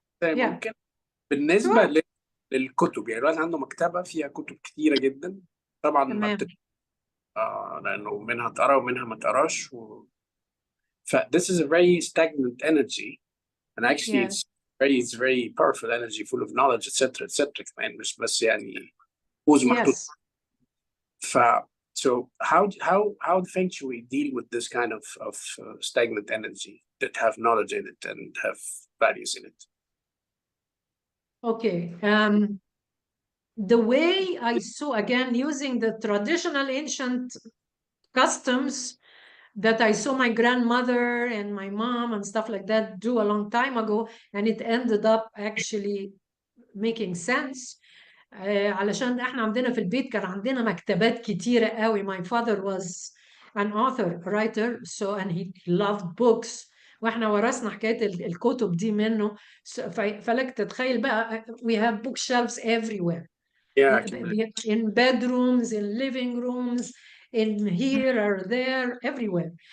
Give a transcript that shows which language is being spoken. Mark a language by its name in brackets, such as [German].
[Arabic] ممكن بالنسبة للكتب، يعني الواحد عنده مكتبة فيها كتب كتيرة جدا طبعا ما لأنه منها تقرا ومنها ما تقراش [English] this is a very stagnant energy and actually it's very powerful energy full of knowledge etc [Arabic] كمان مش بس يعني كوز محطوط. [English] So how the Feng Shui deal with this kind of stagnant energy that have knowledge in it and have values in it? Okay. The way I saw, again, using the traditional ancient customs that I saw my grandmother and my mom and stuff like that do a long time ago, and it ended up actually making sense. [Arabic] علشان احنا عندنا في البيت كان عندنا مكتبات كتيرة قوي. [English] My father was an author, writer, so and he loved books. [Arabic] واحنا ورثنا حكاية الكتب دي منه. فلك تتخيل بقى [English] we have bookshelves everywhere. Yeah, In bedrooms, in living rooms, in here or there, everywhere.